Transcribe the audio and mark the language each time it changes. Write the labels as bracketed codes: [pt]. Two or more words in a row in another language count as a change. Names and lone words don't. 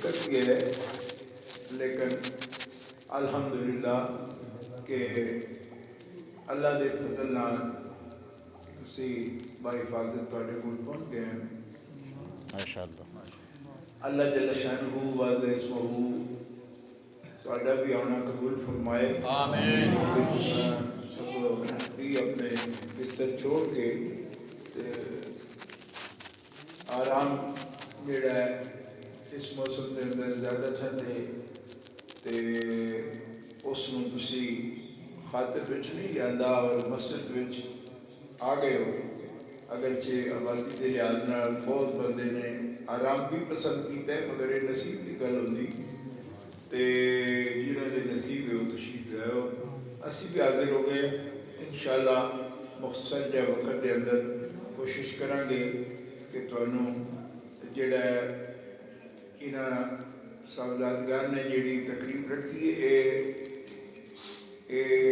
[pa] گیا ہے، لیکن الحمدللہ کہ اللہ دے فضل نال تسی باحفاظت تواڈے کول پہنچ گئے ہیں۔ ماشاءاللہ اللہ [ar] جل شانہ وعز اسمہ [pa] تواڈا بھی آنا قبول فرمائے، آمین۔ کہ تساں سب بھی اپنے بستر چھوڑ کے تے آرام جڑا ہے اس موسم کے اندر زیادہ ٹھنڈ ہے تے اس نوں تسی خاطر وچ نہیں لیا اور مسجد وچ آ گئے ہو۔ اگرچہ آبادی کے لحاظ نال بہت بندے نے آرام بھی پسند کیتا ہے، مگر یہ نصیب کی گل ہوندی تے جنہاں دے نصیب ہے وہ تشریف لے آؤ۔ اسی بھی حاضر ہو گئے انشاءاللہ مختصر جہ وقت کے اندر کوشش کریں گے کہ تانوں جڑا ہے انہاں صاحبزادگان نے جیڑی تقریب رکھی ہے اے